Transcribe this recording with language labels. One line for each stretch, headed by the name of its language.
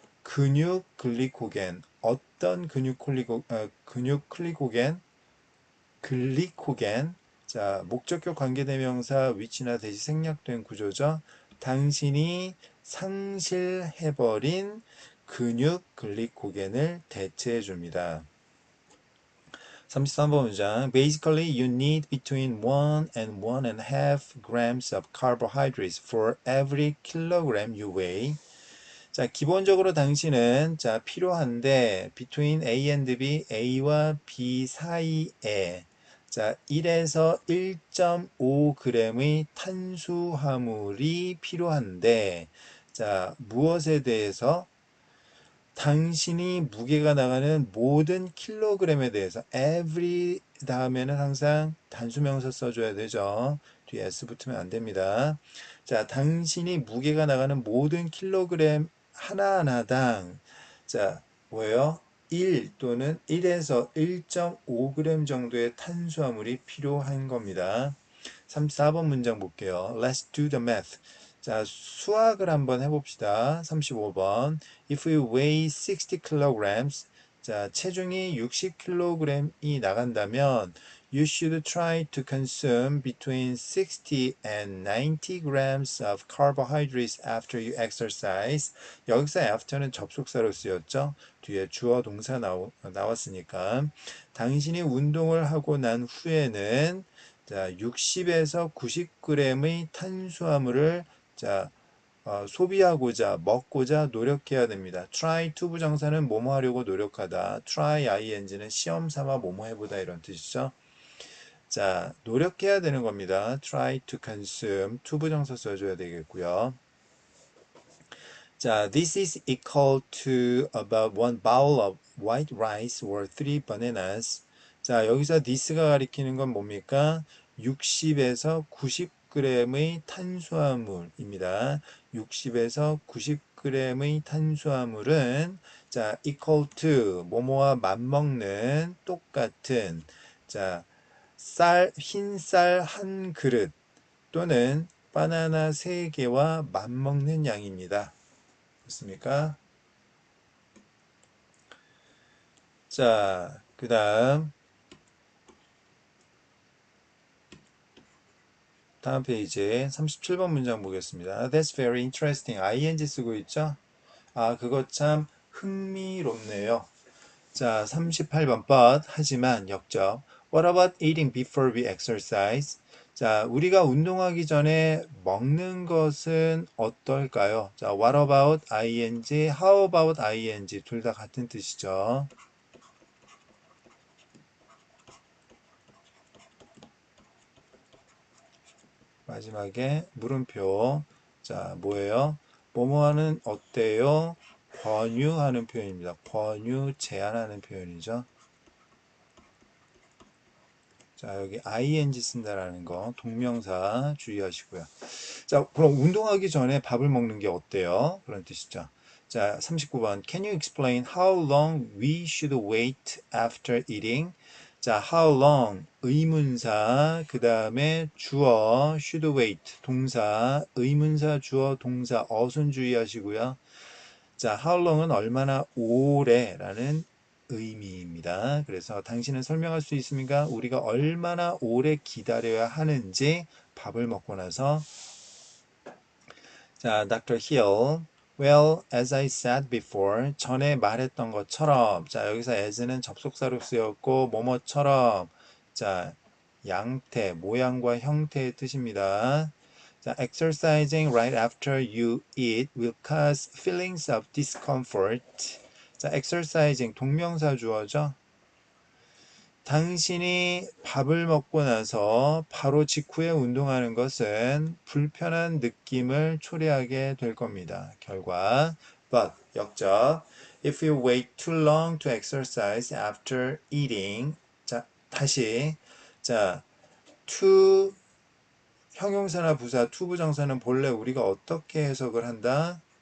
Korean: 근육 글리코겐. 어떤 근육 글리코겐? 글리코겐. 자, 목적격 관계대명사 위치나 대시 생략된 구조죠. 당신이 상실해버린 근육 글리코겐을 대체해 줍니다. 33번 문장.
English: Basically, you need between 1 and 1.5 grams of carbohydrates for every kilogram you weigh.
Korean: 자, 기본적으로 당신은 자, 필요한데 between A and B, A와 B 사이에 자, 1에서 1.5g의 탄수화물이 필요한데 자, 무엇에 대해서 당신이 무게가 나가는 모든 킬로그램에 대해서 every 다음에는 항상 단수명사 써줘야 되죠. 뒤에 s 붙으면 안 됩니다. 자, 당신이 무게가 나가는 모든 킬로그램 하나하나당 자, 뭐예요? 1 또는 1에서 1.5g 정도의 탄수화물이 필요한 겁니다. 34번 문장 볼게요.
English: Let's do the math.
Korean: 자, 수학을 한번 해봅시다. 35번.
English: If you weigh 60 kilograms,
Korean: 자, 체중이 60kg이 나간다면
English: you should try to consume between 60 and 90 grams of carbohydrates after you exercise.
Korean: 여기서 after는 접속사로 쓰였죠. 뒤에 주어 동사 나왔으니까 당신이 운동을 하고 난 후에는 자, 60에서 90g의 탄수화물을 자, 소비하고자 먹고자 노력해야 됩니다. try to 부정사는 뭐뭐 하려고 노력하다. try ing는 시험 삼아 뭐뭐 해보다 이런 뜻이죠. 자, 노력해야 되는 겁니다. try to consume to 부정사 써줘야 되겠고요.
English: 자, this is equal to about one bowl of white rice or 3 bananas.
Korean: 자, 여기서 this가 가리키는 건 뭡니까? 60에서 90g의 탄수화물입니다. 60에서 90g의 탄수화물은 자, equal to 뭐뭐와 맞먹는 똑같은 자, 흰쌀 한 그릇 또는 바나나 3개와 맞먹는 양입니다. 됐습니까? 자, 그 다음 페이지 37번 문장 보겠습니다.
English: That's very interesting.
Korean: ing 쓰고 있죠? 아, 그거 참 흥미롭네요. 자, 38번 but 하지만 역적.
English: What about eating before we exercise?
Korean: 자, 우리가 운동하기 전에 먹는 것은 어떨까요? 자, what about ing, how about ing 둘 다 같은 뜻이죠. 마지막에 물음표. 자, 뭐예요? 뭐뭐하는 어때요? 권유하는 표현입니다. 권유, 제안하는 표현이죠. 자, 여기 ing 쓴다라는 거 동명사 주의하시고요. 자, 그럼 운동하기 전에 밥을 먹는 게 어때요? 그런 뜻이죠. 자, 39번.
English: Can you explain how long we should wait after eating?
Korean: 자, how long 의문사, 그 다음에 주어 should wait 동사, 의문사, 주어, 동사 어순 주의하시고요. 자, how long은 얼마나 오래라는 의미입니다. 그래서 당신은 설명할 수 있습니까? 우리가 얼마나 오래 기다려야 하는지 밥을 먹고 나서 자, Dr. Hill.
English: Well, as I said before,
Korean: 전에 말했던 것처럼 자, 여기서 as는 접속사로 쓰였고 뭐뭐처럼 자, 양태, 모양과 형태의 뜻입니다.
English: 자, exercising right after you eat will cause feelings of discomfort.
Korean: 자, exercising 동명사 주어죠. 당신이 밥을 먹고 나서 바로 직후에 운동하는 것은 불편한 느낌을 초래하게 될 겁니다. 결과 but 역적
English: if you wait too long to exercise after eating
Korean: 자 다시 자 to 형용사나 부사 to 부정사는 본래 우리가 어떻게 해석을 한다?